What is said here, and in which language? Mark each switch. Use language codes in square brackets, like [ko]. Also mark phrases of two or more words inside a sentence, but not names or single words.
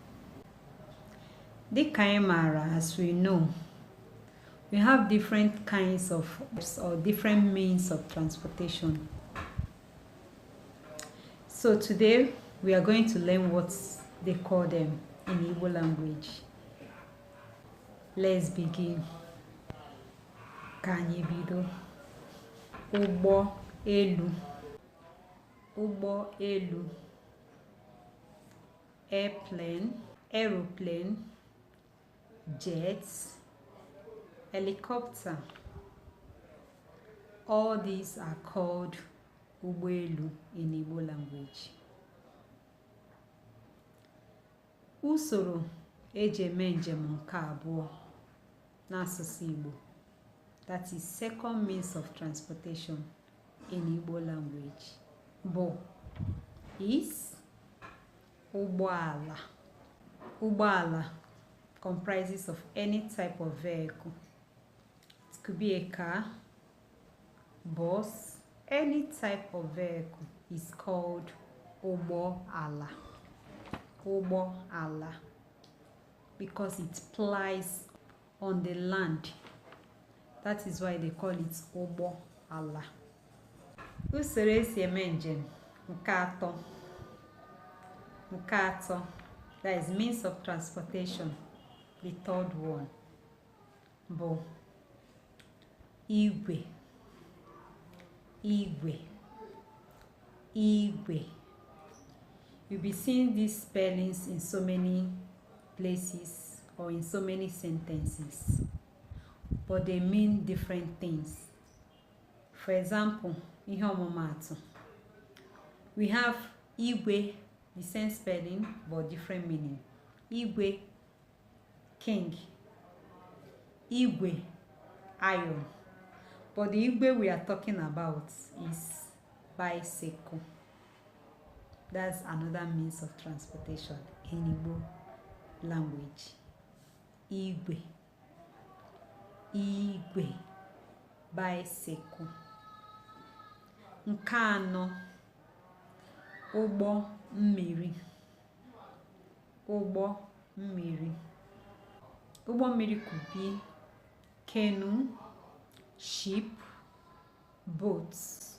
[en] The Kaimara, as we know, we have different kinds of or different means of transportation. So today we are going to learn what they call them in Igbo language. Let's begin. [ig] Kanyi bido. Ụgbọ elu. Ụgbọ elu. [en] Airplane, aeroplane, jets, helicopter. All these are called [ig] ụgbọ elu [en] in Igbo language. [ig] Usoro eji eme njem nke abụọ n'asụsụ Igbo. [en] That is second means of transportation in Igbo language. [ig] Bụ is ụgbọala. [en] Ụgbọala comprises of any type of vehicle. It could be a car, bus, any type of vehicle is called ụgbọala. Ụgbọala, because it plies on the land. That is why they call it ụgbọala. [ig] Usoro esi eme njem nke atọ. [en] That is means of transportation. The third one bụ igwe. Igwe. You'll be seeing these spellings in so many places or in so many sentences, but they mean different things. For example, [ig] ihe ọmụmaatụ, [en] we have igwe, the same spelling but different meaning. Igwe, king. Igwe, iron. But the igwe we are talking about is bicycle. That's another means of transportation in Igbo language. Igwe, bicycle. [ig] Nke anọ, ụgbọ mmiri. Ụgbọ mmiri [en] could be canoe, ship, boats.